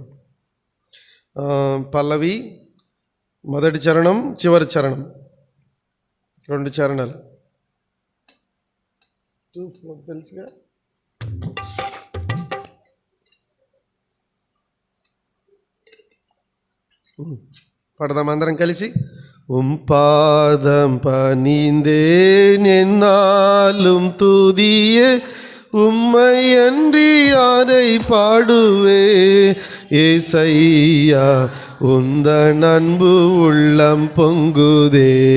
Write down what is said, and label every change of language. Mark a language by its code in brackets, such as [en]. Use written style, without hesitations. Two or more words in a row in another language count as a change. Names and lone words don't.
[te] పల్లవి, మొదటి చరణం, చివరి చరణం, 2 చరణాలు. 2-4 తెలుసుగా. పడదాం అందరం కలిసి. [ta] பாதம் பணிந்தேன் என்னாலும் துதியே உம்மை அன்றி யாரை பாடுவே ஏசையா உந்தன் அன்பு உள்ளம் பொங்குதே